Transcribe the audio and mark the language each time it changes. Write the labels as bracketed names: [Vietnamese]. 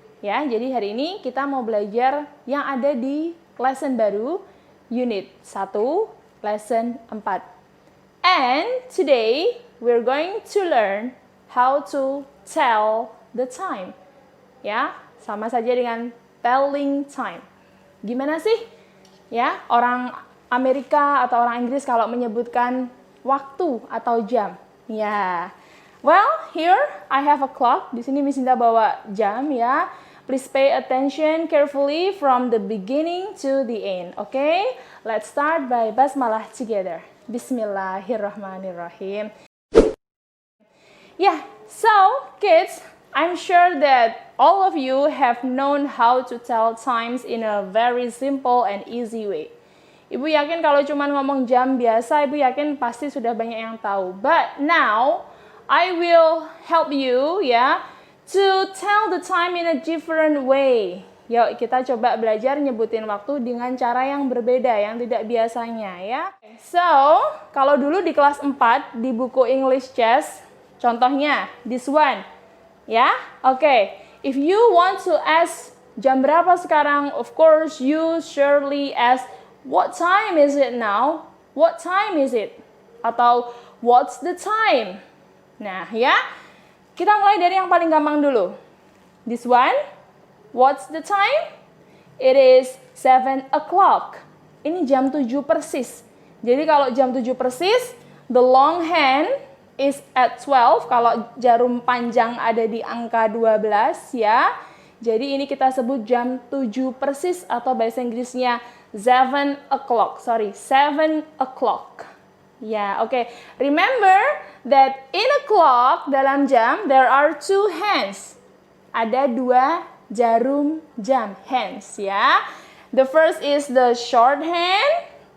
[Indonesian] Ya, jadi hari ini kita mau belajar yang ada di lesson baru, unit 1, lesson 4. [English] And today we're going to learn how to tell the time. [Indonesian] Ya, sama saja dengan [English] telling time. [Indonesian] Gimana sih ya orang Amerika atau orang Inggris kalau menyebutkan waktu atau jam? [English] Ya, well here I have a clock. [Indonesian] Di sini Miss Indah bawa jam ya. [English] Please pay attention carefully from the beginning to the end. Okay, let's start by basmalah together. Bismillahirrahmanirrahim. Yeah, so kids, I'm sure that all of you have known how to tell times in a very simple and easy way. [Indonesian] Ibu yakin kalau cuma ngomong jam biasa, Ibu yakin pasti sudah banyak yang tahu. [English] But now, I will help you ya to tell the time in a different way. [Indonesian] Yuk kita coba belajar nyebutin waktu dengan cara yang berbeda, yang tidak biasanya ya. So, kalau dulu di kelas 4 di buku English Chess, contohnya [English] this one. [Indonesian] Ya, oke. [English] If you want to ask [Indonesian] jam berapa sekarang, [English] of course you surely ask what time is it now? What time is it? Atau what's the time? Nah, ya. [Indonesian] Kita mulai dari yang paling gampang dulu. [English] This one. What's the time? It is 7 o'clock. [Indonesian] Ini jam 7 persis. Jadi kalau jam 7 persis, [English] the long hand is at 12, [Indonesian] kalau jarum panjang ada di angka 12 ya. Jadi ini kita sebut jam 7 persis atau bahasa Inggrisnya 7 o'clock. [English] Sorry, 7 o'clock. Ya, oke. Remember that in a clock, [Indonesian] dalam jam, [English] there are 2 hands. [Indonesian] Ada 2 jarum jam, hands ya. [English] The first is the short hand.